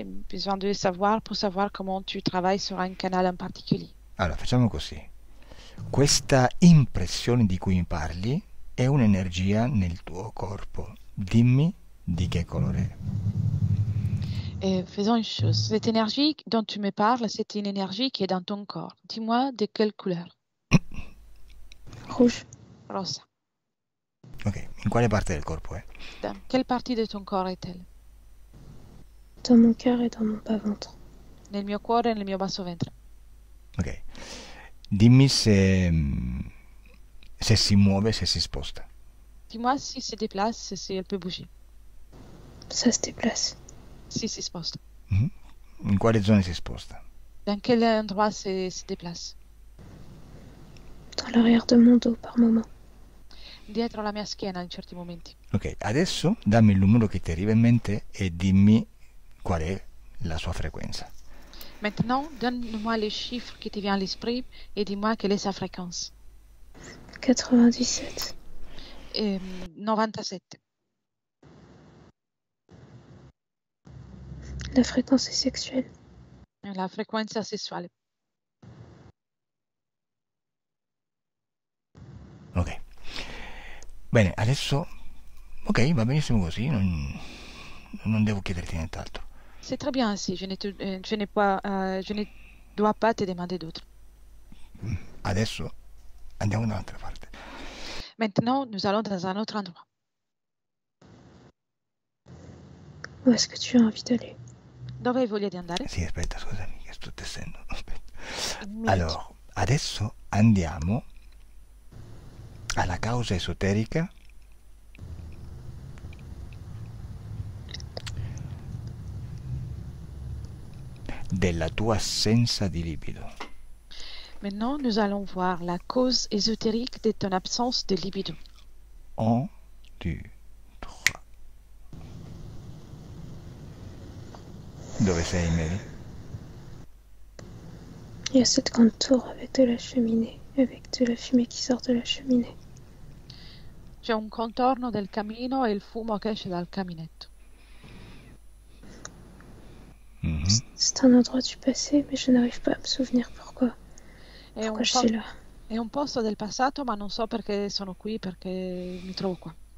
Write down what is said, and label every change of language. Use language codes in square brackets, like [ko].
[fr] besoin de savoir pour savoir comment tu travailles sur un canal en particulier. [it] Allora, facciamo così. Questa impressione di cui mi parli è un'energia nel tuo corpo. Dimmi di che colore è. [fr] Et faisons une chose. Cette énergie dont tu me parles, c'est une énergie qui est dans ton corps. Dis-moi de quelle couleur? Rouge. [it] Rosa. Ok, in quale parte del corpo è? [fr] Dans quelle partie de ton corps est-elle? Dans mon cœur et dans mon bas-ventre. [it] Nel mio cuore e nel mio basso ventre. Ok. Dimmi se si muove, se si sposta. [fr] Dis-moi si se déplace, si elle peut bouger. Ça se déplace. [it] Si si sposta. Mhm. In quale zone si sposta? [fr] Dans quel endroit se déplace? Dans l'arrière de mon dos par moment. [it] Dietro la mia schiena in certi momenti. Ok, adesso dammi il numero che ti arriva in mente e dimmi qual è la sua frequenza. [fr] Maintenant, donne-moi les chiffres qui te viennent à l'esprit et dis-moi quelle est sa fréquence. 97. 97. La fréquence est sexuelle. [it] La frequenza sessuale. Ok. Bene, adesso... Ok, va benissimo così, non devo chiederti nient'altro. [fr] C'est très bien ainsi. Je ne dois pas te demander d'autre. [it] Adesso andiamo da un'altra parte. [fr] Maintenant, nous allons dans un autre endroit. Où est-ce que tu as envie d'aller? [it] Dove hai voglia di andare? Sì, aspetta, scusami, che sto tessendo. Aspetta. Un minuto. Allora, adesso andiamo alla causa esoterica della tua assenza di libido. [fr] Maintenant, nous allons voir la cause ésotérique de ton absence de libido. [it] 1, 2, 3. Dove sei, Mary? [fr] Il y a cette grande tour avec de la cheminée, avec de la fumée qui sort de la cheminée. [it] C'è un contorno del camino e il fumo che esce dal caminetto. Mhm. [fr] C'est un endroit du passé, mais je n'arrive pas à me souvenir pourquoi. [it] È [fr] Pourquoi [it] un, [fr] je [it] po- [fr] suis là. [it] è un posto del passato, ma non so perché sono qui, perché mi trovo qua.